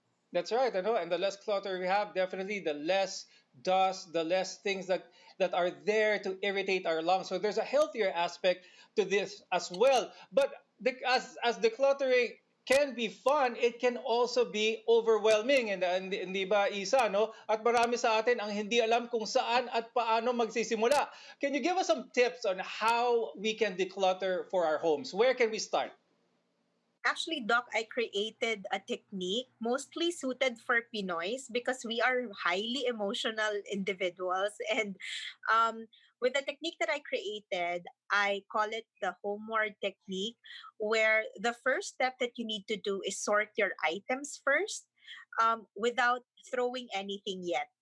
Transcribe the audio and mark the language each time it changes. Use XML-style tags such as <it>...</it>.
<en>That's right, I know. And the less clutter we have, definitely the less dust, the less things that are there to irritate our lungs. So there's a healthier aspect to this as well. But as decluttering can be fun, it can also be overwhelming.</en> <tl>And hindi ba, Isa, no? At marami sa atin ang hindi alam kung saan at paano magsisimula.</tl> <en>Can you give us some tips on how we can declutter for our homes? Where can we start? Actually, Doc, I created a technique mostly suited for Pinoys because we are highly emotional individuals. And um, with the technique that I created, I call it the homeward technique, where the first step that you need to do is sort your items first without throwing anything yet.</en>